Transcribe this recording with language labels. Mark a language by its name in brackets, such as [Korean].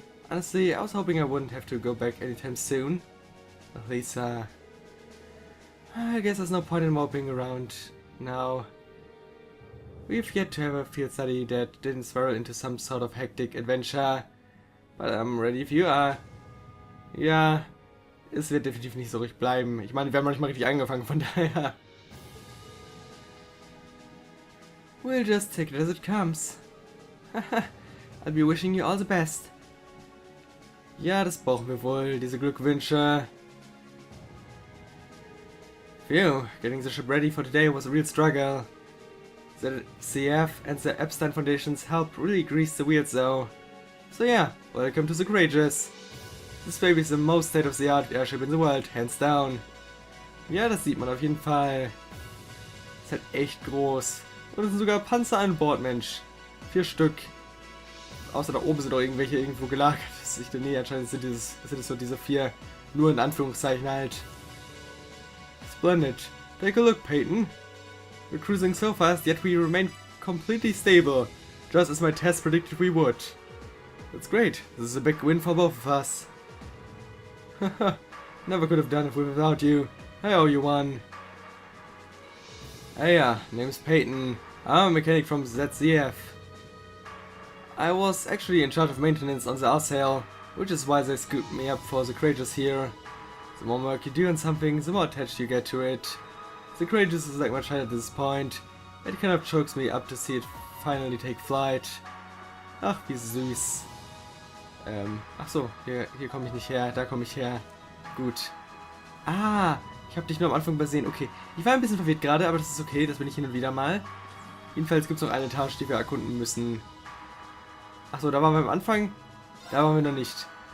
[English] Honestly, I was hoping I wouldn't have to go back anytime soon. At least, I guess there's no point in moping around now. We've yet to have a field study that didn't swirl into some sort of hectic adventure. But I'm ready if you are. [German] Ja, es wird definitiv nicht so ruhig bleiben. Ich meine, wir haben noch nicht mal richtig angefangen, von daher. [English] We'll just take it as it comes. I'll be wishing you all the best. [German] Ja, das brauchen wir wohl, diese Glückwünsche. [English] Phew, getting the ship ready for today was a real struggle. The CF and the Epstein Foundations helped really grease the wheels though. So yeah, welcome to the Courageous. This baby is the most state-of-the-art airship in the world, hands down. [German] Ja, das sieht man auf jeden Fall. Ist halt echt groß. Und es sind sogar Panzer an Bord, Mensch. 4 Stück. Außer da oben sind auch irgendwelche irgendwo gelagert. Nee, anscheinend sind es so diese 4, nur in Anführungszeichen halt. [English] Splendid. Take a look, Peyton. We're cruising so fast, yet we remain completely stable, just as my test predicted we would. That's great. This is a big win for both of us. Haha, never could have done it without you. I owe you one. Hey, name's Peyton. I'm a mechanic from ZCF. I was actually in charge of maintenance on the R-Sail, which is why they scooped me up for the Courageous here. The more work you do on something, the more attached you get to it. The Courageous is like my child at this point. It kind of chokes me up to see it finally take flight. [German] Ach, wie süß. Ach so, hier komme ich nicht her, da komme ich her. Gut. Ah, ich habe dich nur am Anfang übersehen. Okay, ich war ein bisschen verwirrt gerade, aber das ist okay, das bin ich hin und wieder mal. Jedenfalls gibt es noch eine Etage, die wir erkunden müssen. Ach so, da waren wir am Anfang. Da waren wir noch nicht.